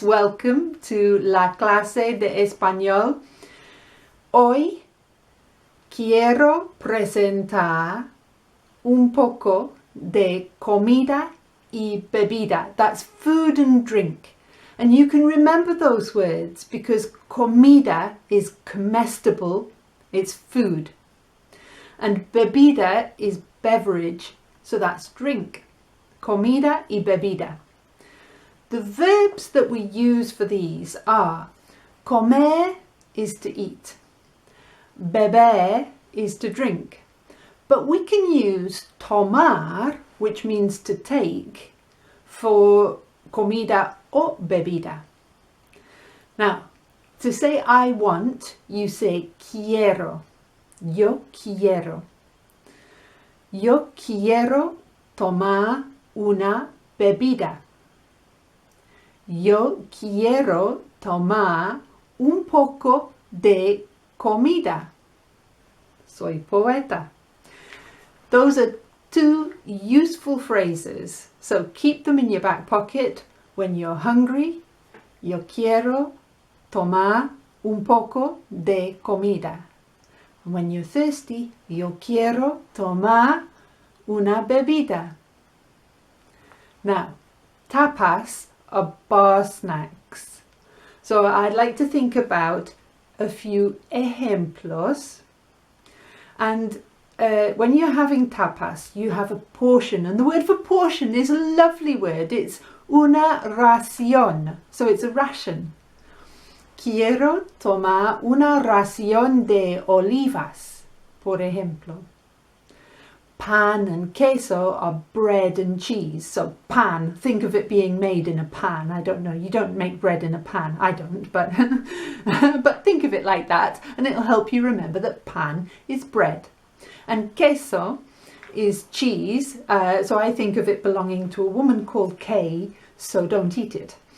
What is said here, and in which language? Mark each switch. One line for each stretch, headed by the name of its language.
English: Welcome to
Spanish: la clase de español. Hoy quiero presentar un poco de comida y bebida.
English: That's food and drink. And you can remember those words because comida is comestible, it's food. And bebida is beverage, so that's drink.
Spanish: Comida y bebida.
English: The verbs that we use for these are comer is to eat, beber is to drink, but we can use tomar, which means to take, for comida o bebida. Now, to say I want, you say quiero.
Spanish: Yo quiero. Yo quiero tomar una bebida. Yo quiero tomar un poco de comida. Soy poeta.
English: Those are two useful phrases, so keep them in your back pocket when you're hungry.
Spanish: Yo quiero tomar un poco de comida.
English: When you're thirsty,
Spanish: yo quiero tomar una bebida.
English: Now, tapas are bar snacks. So I'd like to think about a few ejemplos. And when you're having tapas, you have a portion. And the word for portion is a lovely word. It's
Spanish: una ración.
English: So it's a ration.
Spanish: Quiero tomar una ración de olivas, por ejemplo.
English: Pan and queso are bread and cheese. So pan, think of it being made in a pan. I don't know, you don't make bread in a pan. I don't, but but think of it like that and it'll help you remember that pan is bread. And queso is cheese. So I think of it belonging to a woman called Kay, so don't eat it.